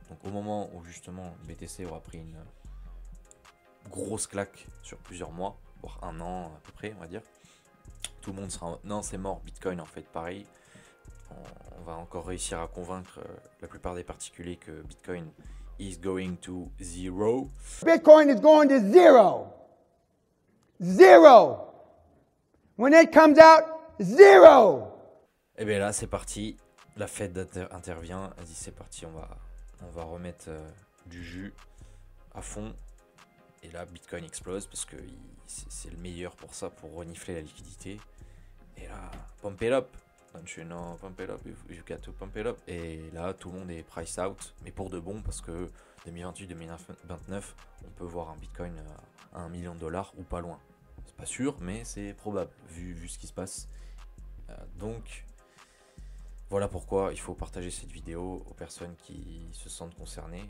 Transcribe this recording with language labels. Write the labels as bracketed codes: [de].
[fr] Donc au moment où justement BTC aura pris une grosse claque sur plusieurs mois, voire un an à peu près, on va dire, tout le monde sera non, c'est mort. Bitcoin en fait pareil, on va encore réussir à convaincre la plupart des particuliers que [en] Bitcoin is going to zero. Bitcoin is going to zero. Zero. When it comes out, zero. [fr] Et bien là c'est parti, la Fed intervient, elle dit c'est parti, on va remettre du jus à fond. Et là Bitcoin explose parce que c'est le meilleur pour ça, pour renifler la liquidité. Et là, [en] pump it up. Don't you know, pump it up, you got to pump it up. [fr] Et là, tout le monde est priced out, mais pour de bon, parce que 2028-2029, on peut voir un Bitcoin à $1 million ou pas loin. C'est pas sûr, mais c'est probable, vu ce qui se passe. Donc, voilà pourquoi il faut partager cette vidéo aux personnes qui se sentent concernées.